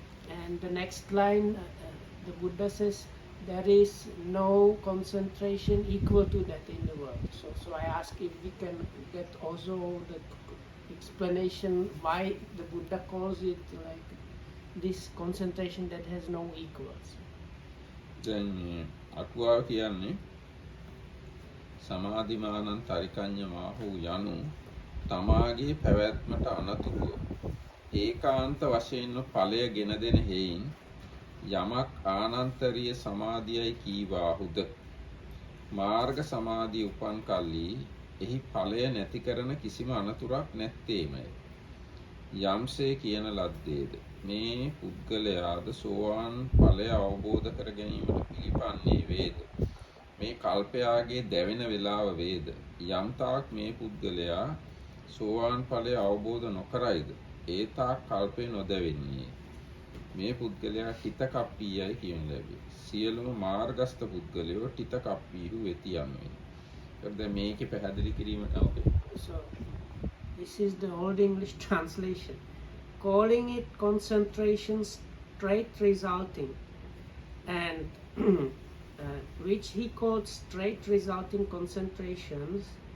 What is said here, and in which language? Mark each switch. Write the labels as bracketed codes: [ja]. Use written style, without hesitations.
[en] And the next line, the Buddha says there is no concentration equal to that in the world. So I ask if we can get also the explanation why the Buddha calls it like this concentration that has no equals. Then [si] අටුවාව කියන්නේ [pi] සමාධිමානං තරිකඤ්ඤ මාහූ [si] යනු තමාගේ පැවැත්මට අනතුරුව ඒකාන්ත වශයෙන්ම ඵලය ගෙන දෙන හේයින් යමක් ආනන්තරීය සමාධියයි කීවාහුද මාර්ග සමාධිය උපන් කල්ලි එහි ඵලය නැති කරන කිසිම අනතුරක් නැත්තේමය. යම්සේ කියන ලද්දේද මේ පුද්ගලයාද සෝවාන් ඵලය අවබෝධ කර ගැනීමට පිළිපන්නේ වේද මේ කල්පයාගේ දැවෙන වේලාව වේද යම් තාක් මේ පුද්ගලයා සෝවාන් ඵලය අවබෝධ නොකරයිද ඒ තාක් කල්පේ නොදැවෙන්නේ මේ පුද්ගලයා හිත කප්පීයයි කියන ලැබේ. සියලුම මාර්ගස්ත පුද්ගලයෝ හිත කප්පීහු වෙති යන්නේ. ඒකද මේකේ පැහැදිලි කිරීමට ඕකේ. [en] So this is the old English translation, calling it concentration straight resulting, and which he called straight resulting concentrations.